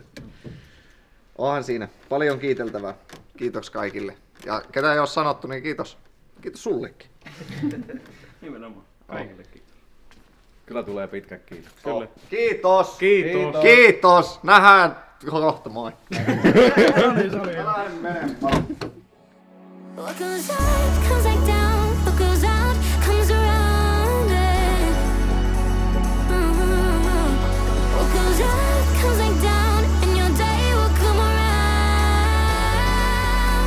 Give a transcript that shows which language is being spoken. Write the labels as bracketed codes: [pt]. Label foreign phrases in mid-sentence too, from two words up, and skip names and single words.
[fi] Onhan siinä paljon kiiteltävää. Kiitos kaikille. Ja ketä ei ole sanottu, niin kiitos. Kiitos sullekin. Nimenomaan. Kaikille kiitos. Kyllä tulee pitkät kiitokset. Kyllä. Kiitos. Kiitos. Kiitos. Nähdään kohta. Moi. [en] What goes up, comes like down. What goes out, comes around. What goes up, comes like down, and your day will come around.